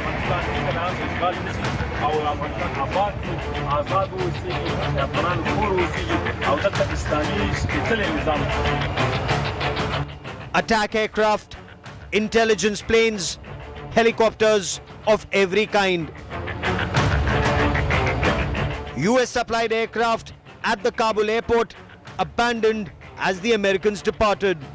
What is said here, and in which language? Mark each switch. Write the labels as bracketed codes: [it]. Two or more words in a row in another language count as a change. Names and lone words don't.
[ps] افغانستان کې نام اشغال نشي او افغانستان آباد آزاد اوسېږي افغانان کور اوسېږي او دلته اسلامي سپېڅلی نظام. [en] Attack aircraft, intelligence planes, helicopters of every kind. US supplied aircraft at the Kabul airport abandoned as the Americans departed.